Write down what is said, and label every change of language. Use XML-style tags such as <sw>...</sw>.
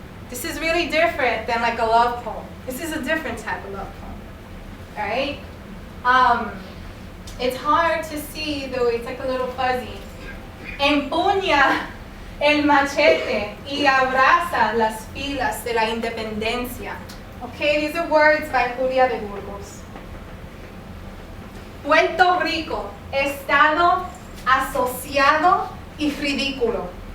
<en>This is really different than like a love poem. This is a different type of love poem. All right? It's hard to see, though it's like a little fuzzy.</en> <es>Empuña el machete y abraza las filas de la independencia.</es> <en>Okay, these are words by Julia de Burgos.</en> <es>Puerto Rico, estado asociado y ridículo.</es>